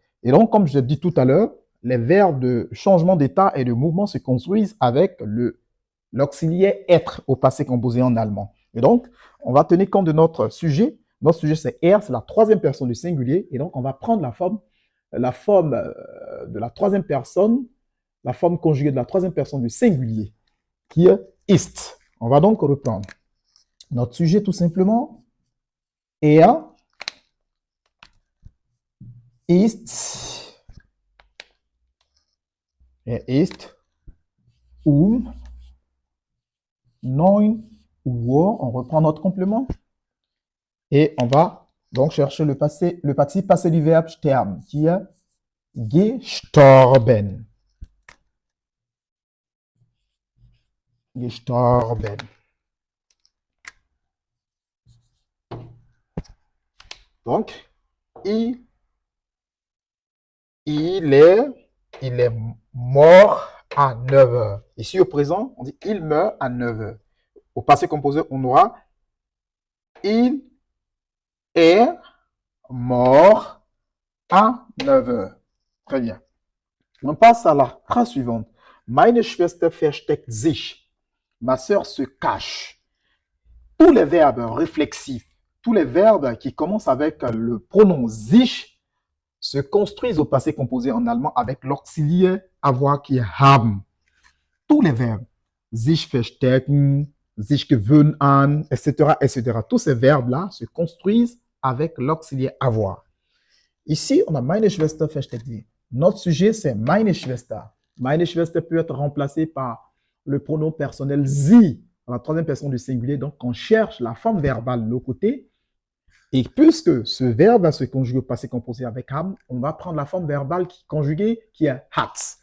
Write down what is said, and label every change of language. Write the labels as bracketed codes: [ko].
[fr] Et donc, comme je l'ai dit tout à l'heure, les verbes de changement d'état et de mouvement se construisent avec l'auxiliaire être au passé composé en allemand. Et donc, on va tenir compte de notre sujet. Notre sujet, c'est er, c'est la troisième personne du singulier. Et donc, on va prendre la forme de la troisième personne, la forme conjuguée de la troisième personne du singulier, qui est ist. On va donc reprendre. Notre sujet, tout simplement, [de] er ist, um 9 Uhr. [fr] On reprend notre complément. Et on va donc chercher le participe passé du verbe sterben, qui est gestorben. [de] Gestorben. [fr] Donc, il est mort à 9 heures. Ici, au présent, on dit il meurt à 9 heures. Au passé composé, on aura il est mort à 9 heures. Très bien. On passe à la phrase suivante. [de] Meine Schwester versteckt sich. [fr] Ma sœur se cache. Tous les verbes réflexifs, tous les verbes qui commencent avec le pronom sich se construisent au passé composé en allemand avec l'auxiliaire avoir qui est haben. Tous les verbes, [de] sich verstecken, sich gewöhnen an, [fr] etc., etc. Tous ces verbes-là se construisent avec l'auxiliaire avoir. Ici, on a [de] meine Schwester versteckt sich. [fr] Notre sujet, c'est [de] meine Schwester. Meine Schwester [fr] peut être remplacé par le pronom personnel sie, à la troisième personne du singulier. Donc, on cherche la forme verbale de l'autre côté. Et puisque ce verbe va se conjuguer au passé composé avec haben, on va prendre la forme verbale conjuguée qui est hat.